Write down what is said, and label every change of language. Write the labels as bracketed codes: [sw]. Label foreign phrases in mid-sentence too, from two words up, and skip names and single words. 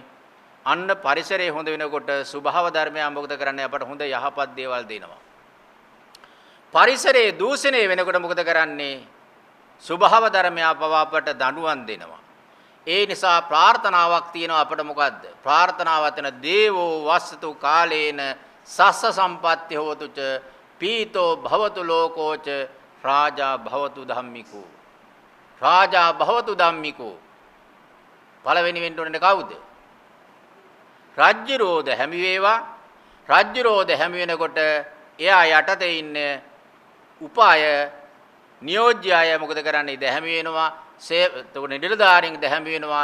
[si] අන්න පරිසරය හොඳ වෙනකොට ස්වභාව ධර්මයන් මොකද කරන්නේ? අපට හොඳ යහපත් දේවල් දෙනවා. පරිසරයේ දූෂණය වෙනකොට මොකද කරන්නේ? ස්වභාව ධර්මය අපට දඬුවම් දෙනවා. ඒ නිසා ප්‍රාර්ථනාවක් තියෙනවා අපට මොකද්ද? [pi] ප්‍රාර්ථනාව තන දේවෝ වස්සතු කාලේන සස්ස සම්පත්ති හෝතුච පීතෝ භවතු ලෝකෝච රාජා භවතු ධම්මිකෝ. රාජා භවතු ධම්මිකෝ. [si] පළවෙනි වෙන්න ඕනේ කවුද? රාජ්‍යරෝධ හැමි වේවා. රාජ්‍යරෝධ හැමි වෙනකොට එයා යටතේ ඉන්න උපාය නියෝජ්‍ය අය මොකද කරන්නේ? දැහැමි වෙනවා. එතකොට නිලධාරීන් දැහැමි වෙනවා.